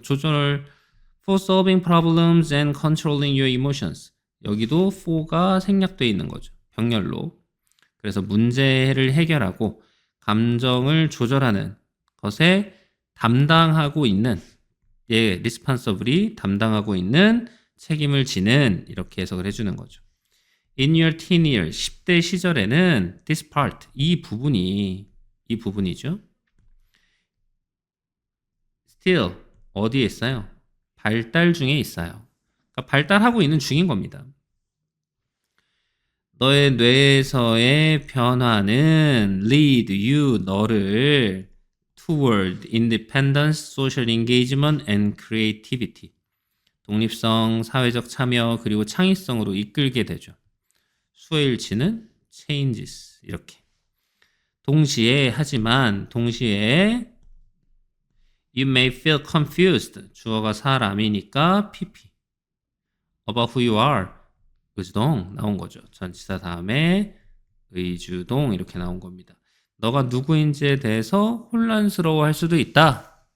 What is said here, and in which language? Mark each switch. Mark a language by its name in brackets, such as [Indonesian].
[Korean] 조절 [English] for solving problems and controlling your emotions. [Korean] 여기도 for가 생략되어 있는 거죠. 병렬로. 그래서 문제를 해결하고 감정을 조절하는 것에 담당하고 있는 responsibly 담당하고 있는 책임을 지는 이렇게 해석을 해주는 거죠. [English] In your teen years, [Korean] 10대 시절에는 [English] this part, [Korean] 이 부분이죠. still 어디에 있어요? 발달 중에 있어요. 그러니까 발달하고 있는 중인 겁니다. 너의 뇌에서의 변화는 [English] lead you, [Korean] 너를 [English] toward independence, social engagement and creativity. [Korean] 독립성, 사회적 참여, 그리고 창의성으로 이끌게 되죠. 수일치는 changes, 이렇게. 하지만 동시에 [English] you may feel confused. [Korean] 주어가 사람이니까 PP. [English] about who you are. [Korean] 의주동 나온 거죠. 전치사 다음에 의주동 이렇게 나온 겁니다. 너가 누구인지에 대해서 혼란스러워할 수도 있다.